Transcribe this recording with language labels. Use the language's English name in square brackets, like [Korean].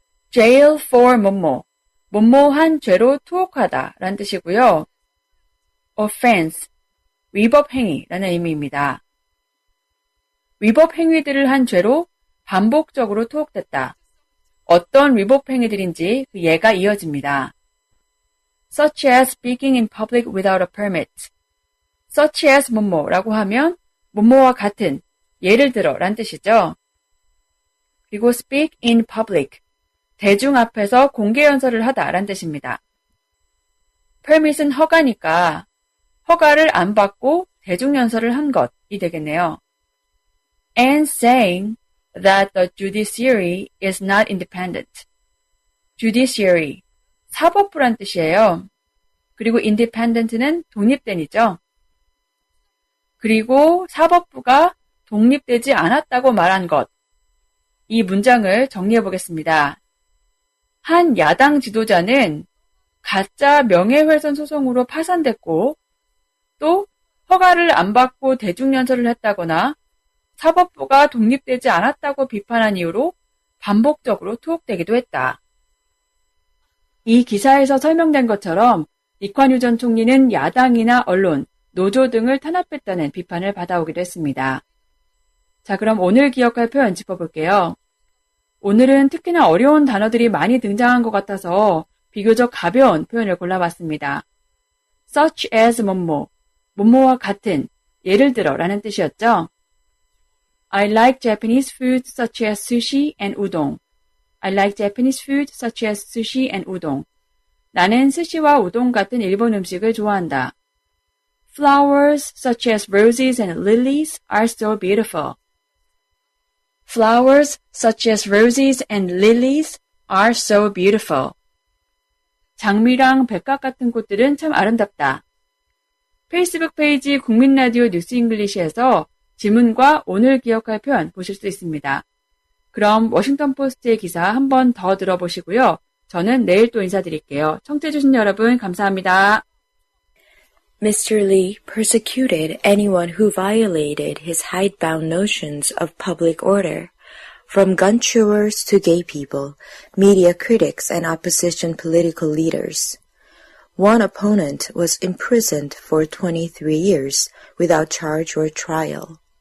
[Korean] jail for 뭐뭐, 뭐뭐한 죄로 투옥하다 라는 뜻이고요. offense, 위법행위라는 의미입니다. 위법행위들을 한 죄로 반복적으로 투옥됐다. 어떤 위법행위들인지 그 예가 이어집니다. [English] such as speaking in public without a permit. [Korean] such as 뭐뭐라고 하면 뭐뭐와 같은, 예를 들어 란 뜻이죠. 그리고 [English] speak in public, [Korean] 대중 앞에서 공개 연설을 하다 란 뜻입니다. permit은 허가니까 허가를 안 받고 대중연설을 한 것이 되겠네요. [English] And saying that the judiciary is not independent. [Korean] judiciary, 사법부란 뜻이에요. 그리고 independent는 독립된이죠. 그리고 사법부가 독립되지 않았다고 말한 것. 이 문장을 정리해 보겠습니다. 한 야당 지도자는 가짜 명예훼손 소송으로 파산됐고 또 허가를 안 받고 대중연설을 했다거나 사법부가 독립되지 않았다고 비판한 이유로 반복적으로 투옥되기도 했다. 이 기사에서 설명된 것처럼 리콴유 전 총리는 야당이나 언론, 노조 등을 탄압했다는 비판을 받아오기도 했습니다. 자, 그럼 오늘 기억할 표현 짚어볼게요. 오늘은 특히나 어려운 단어들이 많이 등장한 것 같아서 비교적 가벼운 표현을 골라봤습니다. such as 뭐뭐, 뭐뭐와 같은, 예를 들어 라는 뜻이었죠. [English] I like Japanese food such as sushi and udon. I like Japanese food such as sushi and udon. [Korean] 나는 스시와 우동 같은 일본 음식을 좋아한다. [English] Flowers such as roses and lilies are so beautiful. Flowers such as roses and lilies are so beautiful. [Korean] 장미랑 백합 같은 꽃들은 참 아름답다. 페이스북 페이지 국민라디오 뉴스 잉글리시에서 지문과 오늘 기억할 표현 보실 수 있습니다. 그럼 워싱턴 포스트의 기사 한 번 더 들어보시고요. 저는 내일 또 인사드릴게요. 청취해주신 여러분 감사합니다. [English] Mr. Lee persecuted anyone who violated his hidebound notions of public order, from gun chewers to gay people, media critics, and opposition political leaders. One opponent was imprisoned for 23 years without charge or trial.